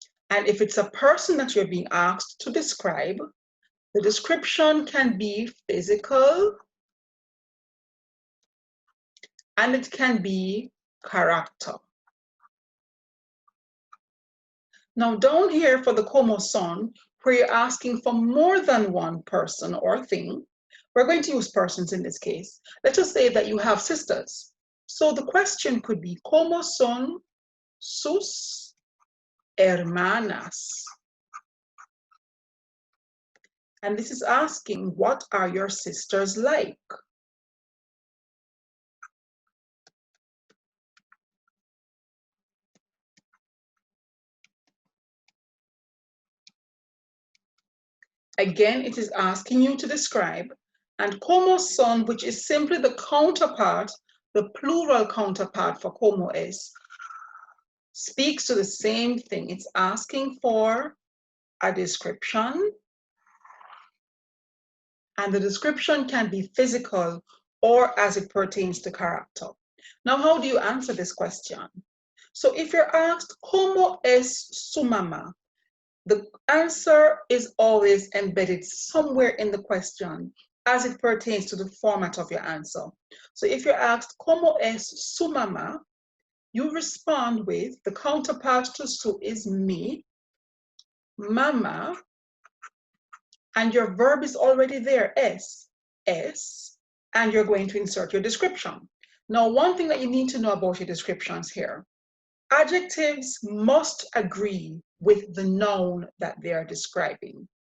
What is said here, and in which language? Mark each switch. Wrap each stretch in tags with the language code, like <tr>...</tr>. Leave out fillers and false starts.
<en>And if it's a person that you're being asked to describe, the description can be physical and it can be character. Now down here for the</en> <es>¿Cómo son,</es> <en>where you're asking for more than one person or thing, we're going to use persons in this case. Let us say that you have sisters. So the question could be</en> <es>¿Cómo son sus hermanas?</es> <en>And this is asking, what are your sisters like? Again, it is asking you to describe, and</en> <es>¿Cómo son,</es> <en>which is simply the counterpart, the plural counterpart for</en> <es>¿Cómo es,</es> <en>speaks to the same thing. It's asking for a description, and the description can be physical or as it pertains to character. Now, how do you answer this question? So if you're asked,</en> <es>¿Cómo es su mamá?</es> <en>The answer is always embedded somewhere in the question as it pertains to the format of your answer. So if you're asked,</en> <es>¿Cómo es su mamá?</es> <en>You respond with, the counterpart to su is me, mama, and your verb is already there, es, and you're going to insert your description. Now, one thing that you need to know about your descriptions here, adjectives must agree with the noun that they are describing.</en>